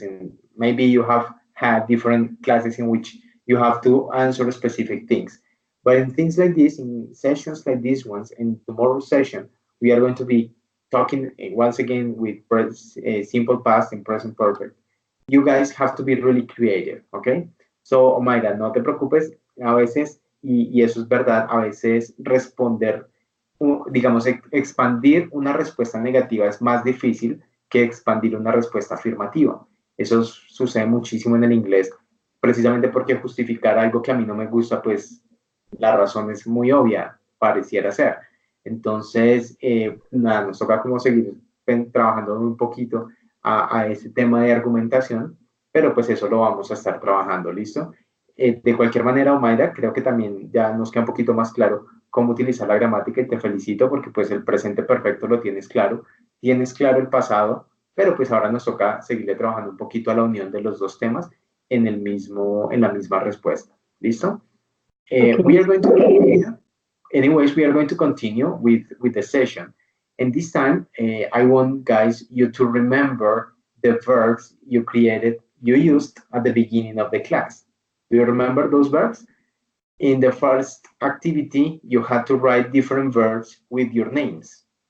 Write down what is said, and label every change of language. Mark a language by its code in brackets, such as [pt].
[en] And maybe you have had different classes in which you have to answer specific things, but in things like this, in sessions like these ones, in tomorrow's session, we are going to be talking once again with simple past and present perfect. You guys have to be really creative, okay? [es] So, Omaira, no te preocupes, a veces, y eso es verdad, a veces responder, digamos, expandir una respuesta negativa es más difícil que expandir una respuesta afirmativa. Eso sucede muchísimo en el inglés, precisamente porque justificar algo que a mí no me gusta, pues la razón es muy obvia, pareciera ser. Entonces, nada, nos toca como seguir trabajando un poquito a ese tema de argumentación, pero pues eso lo vamos a estar trabajando, ¿listo? De cualquier manera, Omaira, creo que también ya nos queda un poquito más claro cómo utilizar la gramática y te felicito porque pues el presente perfecto lo tienes claro el pasado, pero pues ahora nos toca seguirle trabajando un poquito a la unión de los dos temas en la misma respuesta, ¿listo? [en] We okay. are going to, anyways, we are going to continue with the session. And this time, I want guys you to remember the verbs you used at the beginning of the class. Do you remember those verbs? In the first activity, you had to write different verbs with your names.